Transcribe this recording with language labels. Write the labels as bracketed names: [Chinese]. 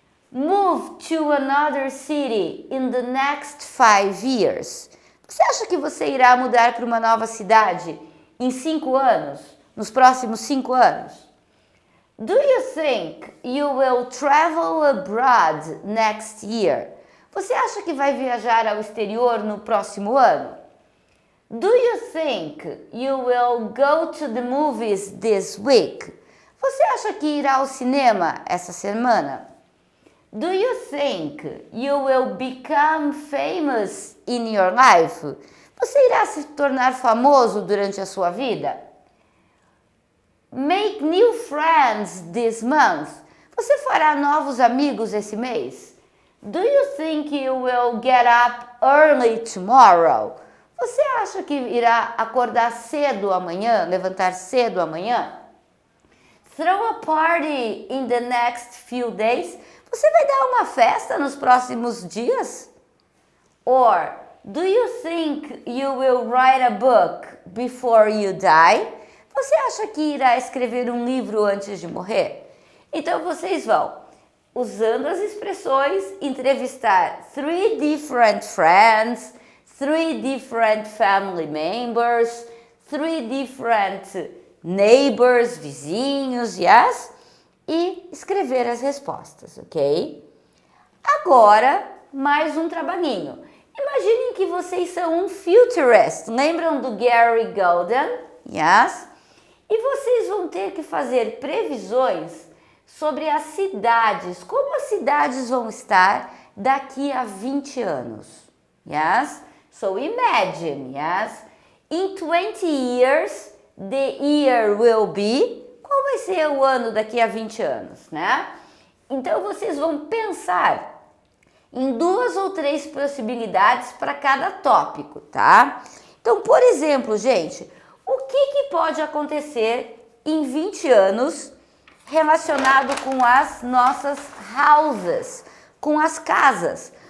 [English] Move to another city in the next 5 years. [Portuguese] Você acha que você irá mudar para uma nova cidade em 5 anos? Nos próximos 5 anos? [English] Do you think you will travel abroad next year? [Portuguese] Você acha que vai viajar ao exterior no próximo ano? [English] Do you think you will go to the movies this week? [Portuguese] Você acha que irá ao cinema essa semana? [English] Do you think you will become famous in your life? [Portuguese] Você irá se tornar famoso durante a sua vida? [English] Make new friends this month. [Portuguese] Você fará novos amigos esse mês? [English] Do you think you will get up early tomorrow? [Portuguese] Você acha que irá acordar cedo amanhã, levantar cedo amanhã? [English] Throw a party in the next few days. [Portuguese] Você vai dar uma festa nos próximos dias? [English] Or, do you think you will write a book before you die? [Portuguese] Você acha que irá escrever um livro antes de morrer? Então vocês vão, usando as expressões, entrevistar [English] 3 different friends, 3 different family members, 3 different neighbors, [Portuguese] vizinhos, yes? E escrever as respostas, ok? Agora, mais um trabalhinho. Imaginem que vocês são um futurist. Lembram do Gary Golden? Yes? E vocês vão ter que fazer previsões sobre as cidades. Como as cidades vão estar daqui a 20 anos. [English] Yes? So imagine, yes? In 20 years, the year will be... [Portuguese] Qual vai ser o ano daqui a 20 anos, né? Então, vocês vão pensar em 2 ou 3 possibilidades para cada tópico, tá? Então, por exemplo, gente, o que pode acontecer em 20 anos relacionado com as nossas houses, com as casas?